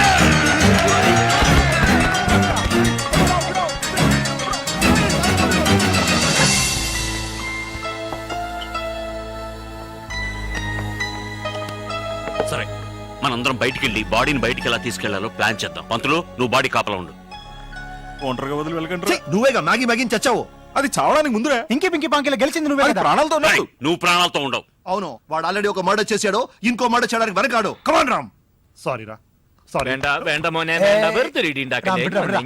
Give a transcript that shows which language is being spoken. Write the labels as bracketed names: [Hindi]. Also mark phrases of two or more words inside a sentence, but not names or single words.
[Telugu] సరే మనందరం బయటికి వెళ్ళి బాడీని బయటికి ఎలా తీసుకెళ్లాలో ప్లాన్ చేద్దాం. పంతులు నువ్వు బాడీ కాపలా ఉండు. ఒంటరిగా వదిలి వెళ్ళకండి. ఛీ, నువ్వేగా మ్యాగీ మ్యాగీని చచ్చావు. అది చావడానికి ముందురా ఇంకి పింకి పాంకిలో గెలిచింది నువ్వే అది కదా. ప్రాణాలతో రేయ్, ఉన్నట్టు. నువ్వు ప్రాణాలతో ఉండవు. అవును, వాడు ఆల్రెడీ ఒక మర్డర్ చేశాడు, ఇంకో మర్డర్ చేయడానికి వెనకాడు. కమాన్ రామ్. సారీ రా, సారీ. [Malayalam] വേണ്ട വേണ്ട മോനെ വേണ്ട വെറുതെ ഇടി ഉണ്ടാക്കല്ലേ വിടാ, വിടാ.